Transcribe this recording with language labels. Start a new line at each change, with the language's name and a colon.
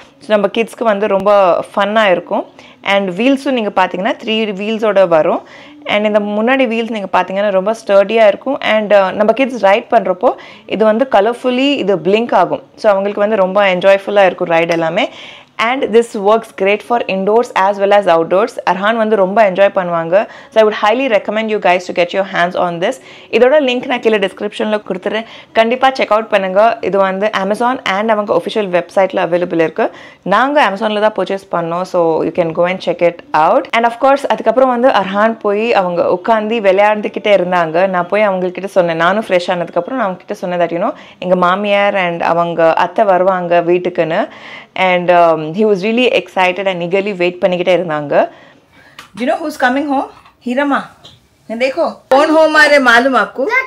Tamil: So நம்ம கிட்ஸ்க்கு வந்து ரொம்ப ஃபன்னாக இருக்கும். அண்ட் வீல்ஸும் நீங்கள் பார்த்தீங்கன்னா 3 வீல்ஸோட வரும். அண்ட் இந்த முன்னாடி வீல்ஸ் நீங்கள் பார்த்தீங்கன்னா ரொம்ப ஸ்டர்டியாக இருக்கும். அண்ட் நம்ம கிட்ஸ் ரைட் பண்ணுறப்போ இது வந்து கலர்ஃபுல்லி இது பிளிங்க் ஆகும். ஸோ அவங்களுக்கு வந்து ரொம்ப என்ஜாய்ஃபுல்லாக இருக்கும் ரைட் எல்லாமே.
English: And this works great for indoors as well as outdoors.
Tamil: Arhan வந்து ரொம்ப என்ஜாய் பண்ணுவாங்க.
English: So I would highly recommend you guys to get your hands on this.
Tamil: இதோட லிங்க் நான் கீழே டிஸ்கிரிப்ஷனில் கொடுத்துறேன், கண்டிப்பாக செக் அவுட் பண்ணுங்க. இது வந்து அமேசான் அண்ட் அவங்க ஒஃபிஷியல் வெப்சைட்டில் அவைலபிள் இருக்குது. நாங்கள் அமேசானில் தான் பர்ச்சேஸ் பண்ணோம்.
English: So you can go and check it out.
Tamil: And of course அதுக்கப்புறம் வந்து அர்ஹான் போய் அவங்க உட்காந்து விளையாண்டுக்கிட்டே இருந்தாங்க. நான் போய் அவங்கக்கிட்ட சொன்னேன், நானும் ஃப்ரெஷ் ஆனதுக்கப்புறம் நான் அவங்ககிட்ட சொன்னேன்
English: that you know
Tamil: எங்கள் மாமியார் அண்ட் அவங்க அத்தை வருவாங்க வீட்டுக்குன்னு.
English: And he was really excited and eagerly wait
Tamil: பண்ணிக்கிட்டே இருந்தாங்க.
English: Do you know who's coming home?
Hindi: हीरमा, देखो कौन home आ रहे मालूम आपको?